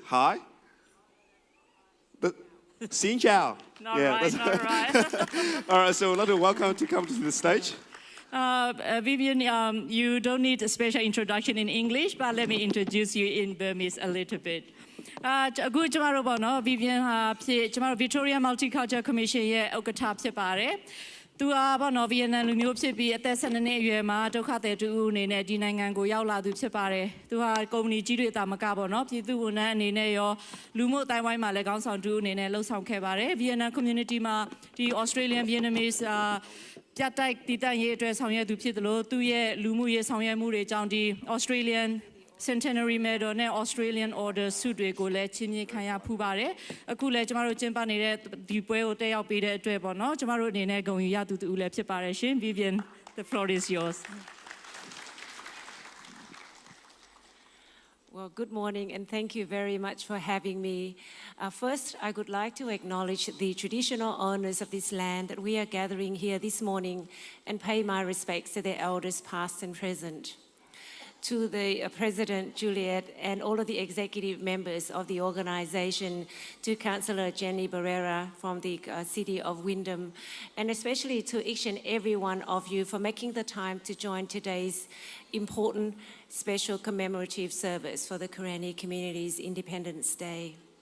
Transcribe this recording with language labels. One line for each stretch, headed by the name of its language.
English: Hi.
Vietnamese: Xin chào.
English: Not right, not right. All right, so we'd like to welcome to come to the stage. Vivian, you don't need a special introduction in English, but let me introduce you in Burmese a little bit.
Burmese: အခုကျမတို့ပေါ့နော် Vivian ဟာဖြစ်ကျမတို့ Victoria Multicultural Commission ရဲ့ဥက္ကဋ္ဌဖြစ်ပါတယ်။သူဟာပေါ့နော် Vietnam လူမျိုးဖြစ်ပြီးအသက်12နှစ်အရွယ်မှာဒုက္ခသည်တူအနေနဲ့ဒီနိုင်ငံကိုရောက်လာသူဖြစ်ပါတယ်။သူဟာကုမ္ပဏီကြီးတွေတာမကပေါ့နော်ပြည်သူဝန်ထမ်းအနေနဲ့ရောလူမှုအတိုင်းဝိုင်းမှာလည်းခေါင်းဆောင်တူအနေနဲ့လှုပ်ဆောင်ခဲ့ပါတယ်။ Vietnam community မှာဒီ Australian Vietnamese ပြတ်တိုက်တည်တံ့ရေးအတွက်ဆောင်ရွက်သူဖြစ်တယ်လို့သူရဲ့လူမှုရေးဆောင်ရွက်မှုတွေကြောင့်ဒီ Australian Centenary Medal နဲ့ Australian Order ဆုတွေကိုလည်းချီးမြှင့်ခံရဖူးပါတယ်။အခုလည်းကျမတို့ကျင်းပနေတဲ့ဒီပွဲကိုတက်ရောက်ပေးတဲ့အတွက်ပေါ့နော်ကျမတို့အနေနဲ့ဂုဏ်ယူရသူတူလည်းဖြစ်ပါတယ်ရှင်
English: Vivian the floor is yours. Well, good morning and thank you very much for having me. First, I would like to acknowledge the traditional owners of this land that we are gathering here this morning and pay my respects to their elders past and present. To the President, Juliet, and all of the executive members of the organisation, to Councillor Jenny Barrera from the City of Wyndham, and especially to each and every one of you for making the time to join today's important special commemorative service for the Karenni community's Independence Day.